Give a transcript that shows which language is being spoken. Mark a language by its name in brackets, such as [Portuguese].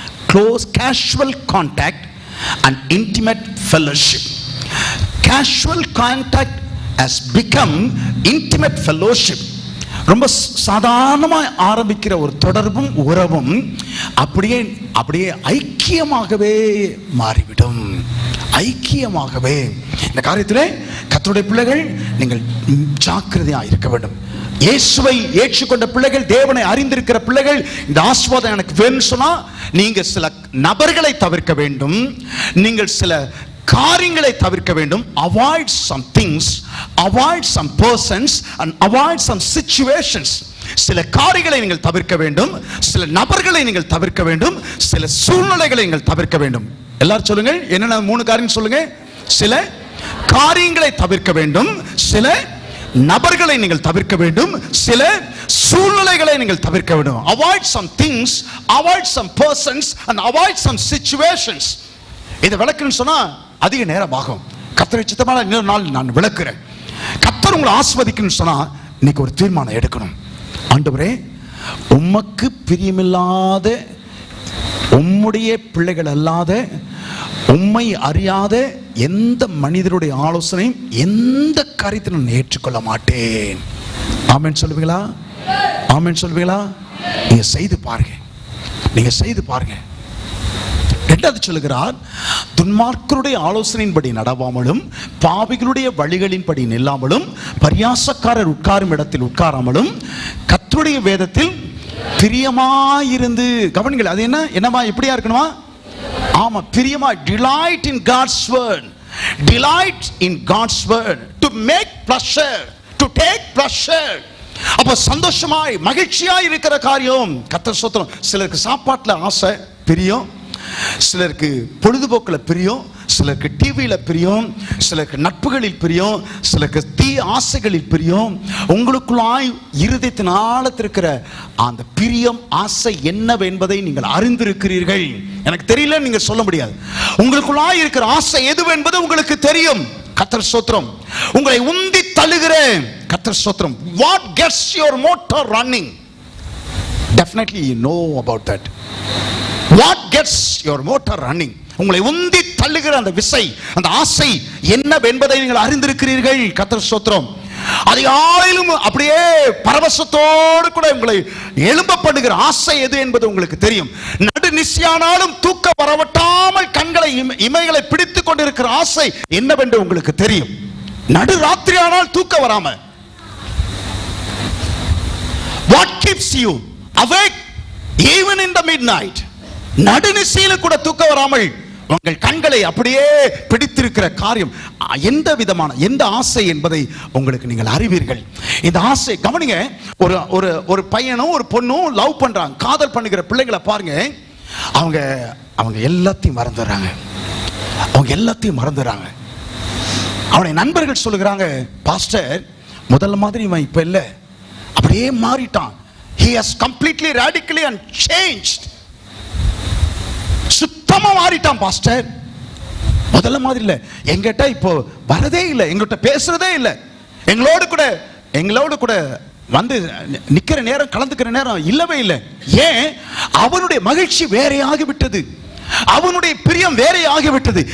[English] Close casual contact and intimate fellowship. Casual contact has become intimate fellowship. [Tamil] ரொம்ப சாதாரணமாக ஆரம்பிக்கிற ஒரு தொடர்பும் உறவும் அப்படியே ஐக்கியமாகவே மாறிவிடும். ஐக்கியமாகவே. இந்த காரியத்தில் கர்த்தருடைய பிள்ளைகள் நீங்கள் ஜாக்கிரதையாக இருக்க வேண்டும். இயேசுவை ஏற்றுக்கொண்ட பிள்ளைகள், தேவனை அறிந்திருக்கிற பிள்ளைகள், இந்த ஆசீர்வாதம் எனக்கு வேணும்னு சொன்னா நீங்க சில நபர்களை தவிர்க்க வேண்டும், நீங்கள் சில காரியங்களை தவிர்க்க வேண்டும். [English] Avoid some things, avoid some persons and avoid some situations. [Tamil] சில காரியங்களை நீங்கள் தவிர்க்க வேண்டும், சில நபர்களை நீங்கள் தவிர்க்க வேண்டும், சில சூழ்நிலைகளை நீங்கள் தவிர்க்க வேண்டும். எல்லாரும் சொல்லுங்க, என்னென்ன 3 காரியம் சொல்லுங்க. சில காரியங்களை தவிர்க்க வேண்டும், சில நபர்களை நீங்கள் தவிர்க்க வேண்டும், சில சூழ்நிலைகளை நீங்கள் தவிர்க்க வேண்டும். [English] Avoid some things, avoid some persons and avoid some situations. [Tamil] இதை விளக்குன்னு சொன்னா அதிக நேரம் ஆகும். கர்த்தரை சித்தமான இன்னொரு நாள் நான் விளக்குறேன். கர்த்தர் உங்களை ஆசீர்வதிக்கணும்னு சொன்னா இன்னைக்கு ஒரு தீர்மானம் எடுக்கணும். ஆண்டவரே, உமக்கு பிரியமில்லாத, உம்முடைய பிள்ளைகள் அல்லாத, உம்மை அறியாத எந்த மனிதருடைய ஆலோசனையும் எந்த காரியத்தை நான் ஏற்றுக்கொள்ள மாட்டேன். ஆமென் சொல்லுவீங்களா? ஆமென் சொல்லுவீங்களா? நீங்க செய்து பாருங்க, நீங்க செய்து பாருங்க. 2வது சொல்லுகிறார், துன்மார்க்கருடைய ஆலோசனையின்படி நடவாமலும், பாவிகளுடைய வழிகளின்படி நில்லாமலும், பரியாசக்காரர் உட்காரும் இடத்தில் உட்காராமலும், கர்த்தருடைய வேதத்தில் பிரியமாயிருந்து. கவனிங்கள், அது என்னமா எப்படியா இருக்கணுமா? ஆமா, பிரியமா. [English] delight in God's word, delight in God's word, to make pleasure, to take pleasure. [Tamil] அப்ப சந்தோஷமாய் மகிழ்ச்சியாய் இருக்கிற காரியம். கர்த்தர் ஸ்தோத்திரம். சிலருக்கு சாப்பாட்டுல ஆசை பிரியம், சிலருக்கு பொழுதுபோக்குல பிரியம், சிலருக்கு டிவியில பிரியம், சிலருக்கு நட்புகளில் பிரியம், சிலருக்கு தீ ஆசைகளில் பிரியம். உங்களுக்குள்ளாய் இருதயத்தின் ஆழத்தில் இருக்கிற அந்த பிரியம் ஆசை என்னவென்பதை நீங்கள் அறிந்திருக்கிறீர்கள். எனக்கு தெரியல நீங்க சொல்ல முடியாது. உங்களுக்குள்ளாய் இருக்கிற ஆசை எதுவென்பது உங்களுக்கு தெரியும். கர்த்தர் ஸ்தோத்திரம். உங்களை உந்தி தள்ளுகிற கர்த்தர் ஸ்தோத்திரம். [English] What gets your motor running? Definitely you know about that. What gets your motor running? [Tamil] உங்களை உந்தி தள்ளுகிற அந்த விசை, அந்த ஆசை என்னவென்பதை நீங்கள் அறிந்திருக்கிறீர்கள். கர்த்தர் ஸ்தோத்திரம். அதிகாலையிலும் அப்படியே பரவசத்தோடு கூட உங்களை எழும்ப பண்ணுகிற ஆசை எது என்பது உங்களுக்கு தெரியும். நடு நிசியானாலும் தூக்க வரவட்டாமல் கண்களை இமைகளை பிடித்துக் கொண்டிருக்கிற ஆசை என்னவென்று உங்களுக்கு தெரியும். நடு ராத்திரி ஆனால் தூக்க வராம. [English] What keeps you awake even in the midnight? [Tamil] நடுநிசையில கூட தூக்க வராமல் உங்கள் கண்களை அப்படியே பிடித்திருக்கிற காரியம் எந்த விதமான எந்த ஆசை என்பதை உங்களுக்கு நீங்கள் அறிவீர்கள். இந்த ஆசை கவனிங்க. ஒரு ஒரு ஒரு பையனும் ஒரு பொண்ணும் லவ் பண்றாங்க, காதல் பண்ணுகிற பிள்ளைகளை பாருங்க. அவங்க அவங்க எல்லாத்தையும் மறந்துடுறாங்க. அவங்க எல்லாத்தையும் மறந்துடுறாங்க. அவனை நண்பர்கள் சொல்லுகிறாங்க, பாஸ்டர் முதல்ல மாதிரி இவன் இப்ப இல்ல, அப்படியே மாறிட்டான். [English] He has completely radically and changed. [Tamil] சுத்தமா மாறிட்டான் பாஸ்டர். முதல்ல மாதிரி இல்ல, எங்கிட்ட இப்போ வரதே இல்லை, எங்கிட்ட பேசுறதே இல்லை, எங்களோடு கூட வந்து நிக்கிற நேரம் கலந்துக்கிற நேரம் இல்லவே இல்லை. ஏன்? அவனுடைய மகிழ்ச்சி வேறையாகி விட்டது, அவனுடைய பிரியம் வேறையாகி விட்டது.